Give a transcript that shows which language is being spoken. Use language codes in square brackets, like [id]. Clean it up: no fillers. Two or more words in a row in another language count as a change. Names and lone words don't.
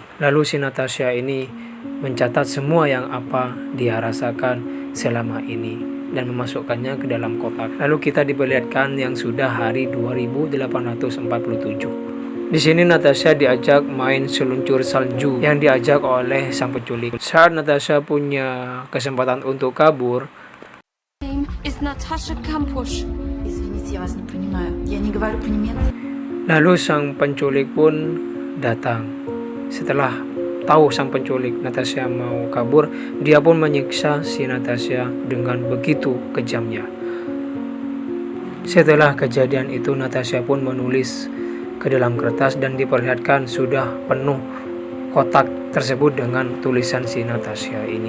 [id] Lalu si Natasha ini mencatat semua yang apa dia rasakan selama ini dan memasukkannya ke dalam kotak. Lalu kita diperlihatkan yang sudah hari 2847. Di sini Natasha diajak main seluncur salju yang diajak oleh sang penculik. Saat Natasha punya kesempatan untuk kabur, [en] Name is Natasha Kampusch. [ru] Извините, я вас не понимаю. Я не говорю по-немецки. [id] lalu sang penculik pun datang. Setelah tahu sang penculik Natasha mau kabur, dia pun menyiksa si Natasha dengan begitu kejamnya. Setelah kejadian itu, Natasha pun menulis ke dalam kertas dan diperlihatkan sudah penuh kotak tersebut dengan tulisan si Natasha ini.